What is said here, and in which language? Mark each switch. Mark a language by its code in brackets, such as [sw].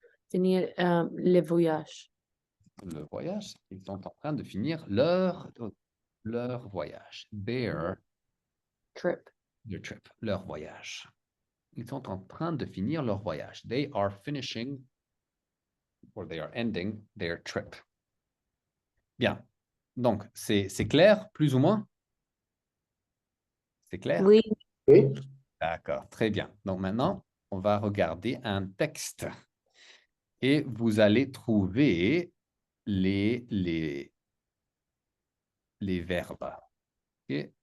[fr] Finir les voyages. Le voyage. Ils sont en train de finir leur voyage. [en] Their Trip. [fr] trip, leur voyage. Ils sont en train de finir leur voyage. [en] They are finishing or they are ending their trip. [fr] Bien. Donc, c'est clair, plus ou moins? C'est clair? Oui. Oui. D'accord, très bien. Donc maintenant, on va regarder un texte et vous allez trouver les verbes. Ok.